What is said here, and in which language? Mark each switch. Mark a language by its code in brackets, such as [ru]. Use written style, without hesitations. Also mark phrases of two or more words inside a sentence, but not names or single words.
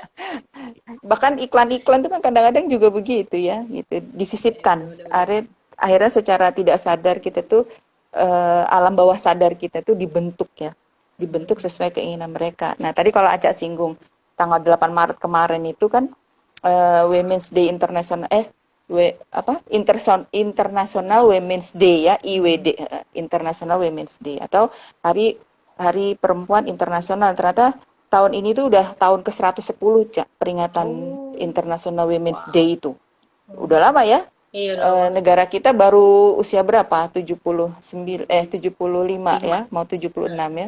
[id] Bahkan iklan-iklan itu kan kadang-kadang juga begitu ya. Gitu. Disisipkan. Akhirnya secara tidak sadar kita tuh, alam bawah sadar kita tuh dibentuk ya. Dibentuk sesuai keinginan mereka. Nah tadi kalau Aca singgung, tanggal 8 Maret kemarin itu kan [en] Women's Day International International Women's Day [id] ya, IWD, [en] International Women's Day, [id] atau Hari Hari Perempuan Internasional. Ternyata tahun ini tuh udah tahun ke-110 peringatan [en] International Women's Day [id] itu. Udah lama ya. Iya, udah lama. Negara kita baru usia berapa? 75 ya, mau 76 ya.